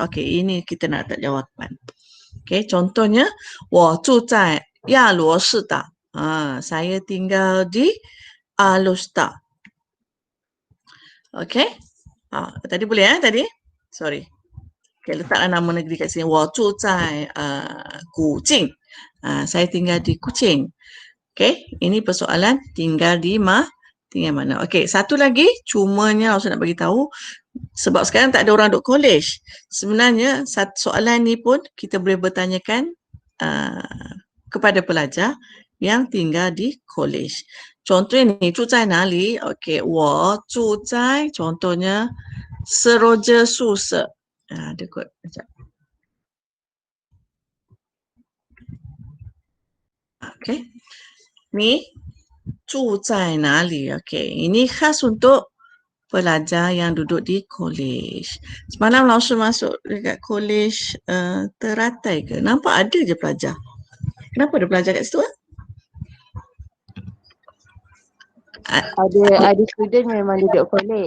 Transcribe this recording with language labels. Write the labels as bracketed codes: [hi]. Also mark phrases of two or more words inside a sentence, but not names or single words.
[ms] Okey, ini kita nak tak jawapan. Okey, contohnya [zh] 我住在 Ya Luo Shi Da. [ms] Saya tinggal di Alusta. Okey. Tadi boleh tadi? Sorry. Okay, letaklah nama negeri kat sini. [zh] 我住在古晋. [ms] Saya tinggal di Kuching. Okey, ini persoalan tinggal di mana. Okey, satu lagi cumanya saya nak bagi tahu sebab sekarang tak ada orang duduk college. Sebenarnya soalan ni pun kita boleh bertanyakan kepada pelajar yang tinggal di college. Contohnya ni, [zh] 住在哪里? Okey, 我住在 contohnya Seroja Susa. [ms] Ada kot. Sekejap. Okey. [zh] Ni 住在哪里? [ms] Okey. Ini khas untuk pelajar yang duduk di college. Semalam Lao Sư masuk dekat college Teratai ke? Nampak ada je pelajar. Kenapa ada pelajar kat situ? Ada student memang duduk college.